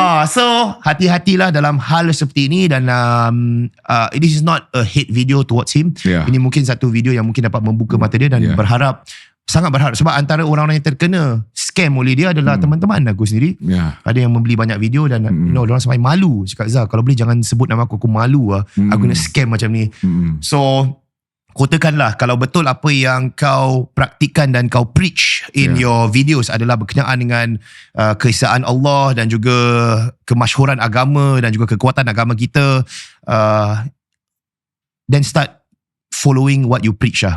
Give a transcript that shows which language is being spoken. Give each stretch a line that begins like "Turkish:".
Malay: So hati-hatilah dalam hal seperti ini.
English: Dan this is not a hate video towards him.
Malay: Ini mungkin satu video yang mungkin dapat membuka mata dia. Dan sangat berharap, sebab antara orang-orang yang terkena scam oleh dia adalah teman-teman aku sendiri. Ada yang membeli banyak video dan
English: you know,
Malay: orang sampai malu, cakap Zah, kalau boleh jangan sebut nama aku malu aku kena scam macam ni. So kotakanlah kalau betul apa yang kau praktikan dan kau preach
English: in your videos
Malay: adalah berkenaan dengan keesaan Allah dan juga kemasyhuran agama dan juga kekuatan agama kita,
English: then start following what you preach.